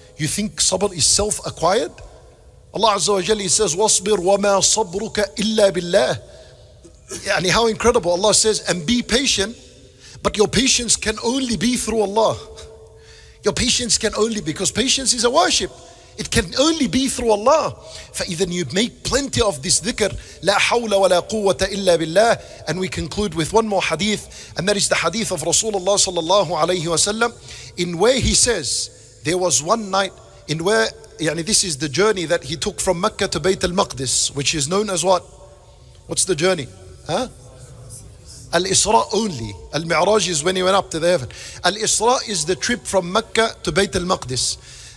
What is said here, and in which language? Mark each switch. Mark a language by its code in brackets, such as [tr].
[en] You think sabr is self-acquired? Allah Azza wa Jalla says, [ar] وَاصْبِرْ وَمَا صَبْرُكَ إِلَّا بِاللَّهِ. [en] Yani how incredible. Allah says, and be patient, but your patience can only be through Allah. Your patience can only, because patience is a worship. It can only be through Allah. [ar] فإذا [en] you make plenty of this dhikr, [ar] لا حول ولا قوة إلا بالله. [en] And we conclude with one more hadith, and that is the hadith of Rasulullah sallallahu alayhi wasallam, in where he says, there was one night in where, this is the journey that he took from Mecca to Bayt al-Maqdis, which is known as what? What's the journey? Al-Isra only. Al-Mi'raj is when he went up to the heaven. Al-Isra is the trip from Mecca to Bayt al-Maqdis.